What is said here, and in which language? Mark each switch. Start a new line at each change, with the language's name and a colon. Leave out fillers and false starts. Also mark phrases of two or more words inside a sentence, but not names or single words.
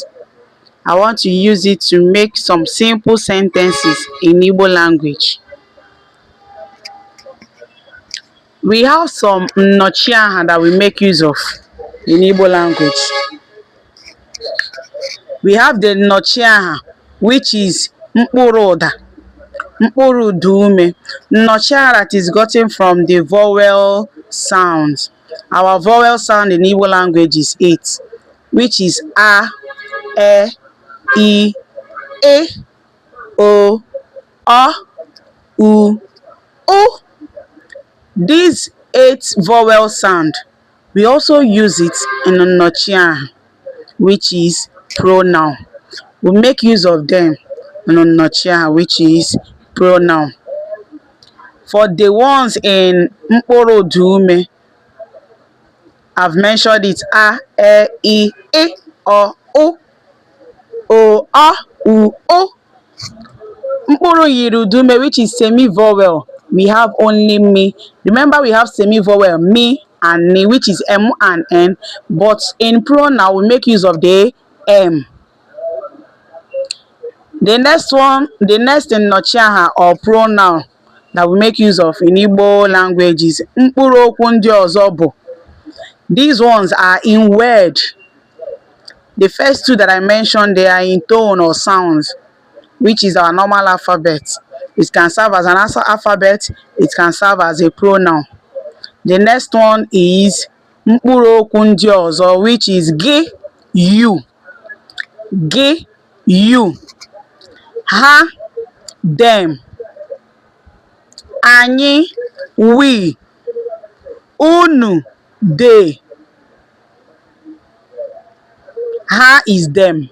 English: I want to use it to make some simple sentences in Igbo language. We have some Nnọchiaha that we make use of in Igbo language. We have the Nnọchiaha, which is
Igbo: mkpụrụ ụda, mkpụrụ ụda ume.
English: Nnọchiaha that is gotten from the vowel sounds. Our vowel sound in Igbo language is 8, which is a, e, o, u, o. These 8 vowel sound, we also use it in Nnọchiaha, which is pronoun. We make use of them in Nnọchiaha, which is pronoun. For the ones in
Igbo: mkpụrụ ụda ume,
English: I've mentioned it a, e, o, u, o.
Igbo: Mkpụrụ yiri ụda ume,
English: which is semi-vowel, we have only me. Remember, we have semi-vowel me and ni, which is m and n, but in pronoun we make use of the m. The next Nnọchiaha or pronoun that we make use of in Igbo language is
Igbo: mkpụrụ okwu ndị ọzọ bụ.
English: These ones are in word. The first 2 that I mentioned, they are in tone or sounds, which is our normal alphabet. It can serve as an alphabet, it can serve as a pronoun. The next one is
Igbo: mkpụrụ okwu ndị ọzọ,
English: which is gị, you. Gị, you. Ha, them. Anyị, we. Unu, they. Ha is them.